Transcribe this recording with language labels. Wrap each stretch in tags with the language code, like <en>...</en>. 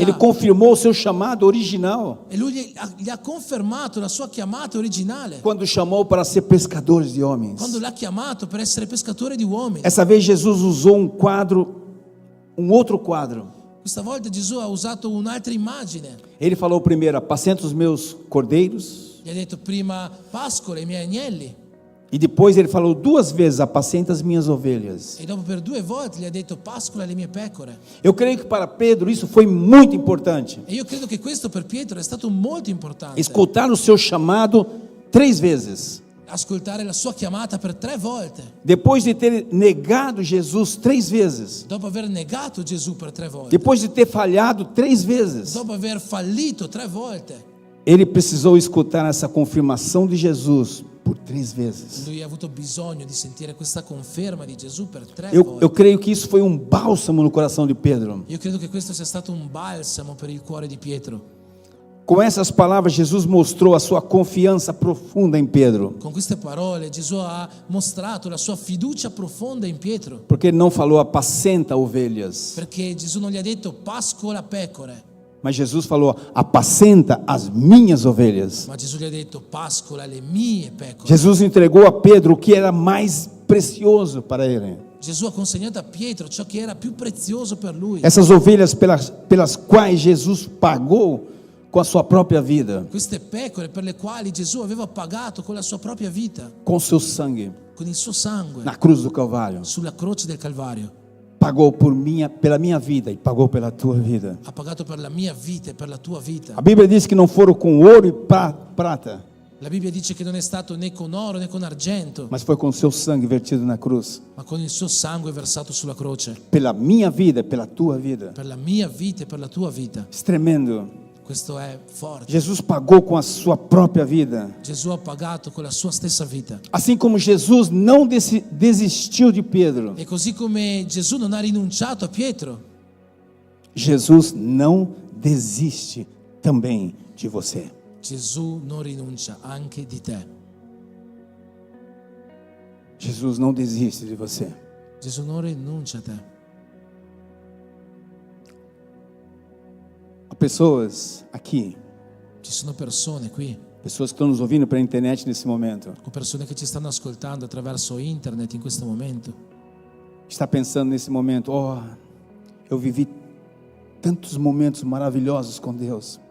<pt>Ele confirmou o seu chamado original,</pt> <it>E lui gli ha confermato la sua chiamata originale,</it> <pt>quando chamou para ser pescadores de homens.</pt> <it>quando l'ha chiamato per essere pescatore di uomini.</it> <pt>Essa vez Jesus usou um outro quadro.</pt> <it>Questa volta Gesù ha usato un'altra immagine.</it> <pt>Ele falou primeiro: apacenta os meus cordeiros.</pt> <it>Gli ha detto prima: pascola i miei agnelli.</it> <pt>E depois ele falou 2 vezes: apacenta as minhas ovelhas.</pt> <it>E dopo per 2 volte gli ha detto: pascola le mie pecore.</it> <pt>Eu creio que para Pedro isso foi muito importante.</pt> <it>E io credo che questo per Pietro è stato molto importante.</it> <pt>Escutar o seu chamado 3 vezes.</pt> <it>Ascoltare la sua chiamata per 3 volte.</it> <pt>Depois de ter negado Jesus 3 vezes.</pt> <it>Dopo aver negato Gesù per 3 volte.</it> <pt>Depois de ter falhado 3 vezes.</pt> <it>Dopo aver fallito 3 volte.</it> <pt>Ele precisou escutar essa confirmação de Jesus por 3 vezes.</pt> <it>Lui ha avuto bisogno di sentire questa conferma di Gesù per 3</it> <pt>Eu</pt> <it>volte.</it> <pt>creio que isso foi um bálsamo no coração de Pedro.</pt> <it>Io credo che questo sia stato un balsamo per il cuore di Pietro.</it> <pt>Com essas palavras, Jesus mostrou a sua confiança profunda em Pedro.</pt> <it>Con queste parole Gesù ha mostrato la sua fiducia profonda in Pietro,</it> <pt>Porque ele não falou apacenta ovelhas,</pt> <it>perché Gesù non gli ha detto pascola pecore,</it> <pt>mas Jesus falou apacenta as minhas ovelhas.</pt> <it>ma Gesù gli ha detto pascola le mie pecore.</it> <pt>Jesus entregou a Pedro o que era mais precioso para ele.</pt> <it>Gesù ha consegnato a Pietro ciò che era più prezioso per lui.</it> <pt>Essas ovelhas pelas quais Jesus pagou com a sua própria vida,</pt> <it>Queste pecore per le quali Gesù aveva pagato con la sua propria vita,</it> <pt>com seu sangue,</pt> <it>con il suo sangue,</it> <pt>na cruz do Calvário.</pt> <it>sulla croce del Calvario.</it> <pt>Pagou pela minha vida e pagou pela tua vida.</pt> <it>Ha pagato per la mia vita e per la tua vita.</it> <pt>A Bíblia diz que não foram com ouro e prata,</pt> <it>La Bibbia dice che non è stato né con oro né con argento,</it> <pt>mas foi com seu sangue vertido na cruz.</pt> <it>ma con il suo sangue versato sulla croce.</it> <pt>Pela minha vida e pela tua vida.</pt> <it>Per la mia vita e per la tua vita.</it> <pt>Isso é tremendo.</pt> <it>Questo è forte.</it> <pt>Jesus pagou com a sua própria vida.</pt> <it>Gesù ha pagato con la sua stessa vita.</it> <pt>Assim como Jesus não desistiu de Pedro,</pt> <it>E così come Gesù non ha rinunciato a Pietro,</it> <pt>Jesus não desiste também de você.</pt> <it>Gesù non rinuncia anche di te.</it> <pt>Jesus não desiste de você.</pt> <it>Gesù non rinuncia a te.</it> <pt>Há pessoas aqui,</pt> <it>Ci sono persone qui,</it> <pt>pessoas que estão nos ouvindo pela internet nesse momento,</pt> <it>o persone che ci stanno ascoltando attraverso internet in questo momento,</it> <pt>está pensando nesse momento: eu vivi tantos momentos maravilhosos com Deus.</pt>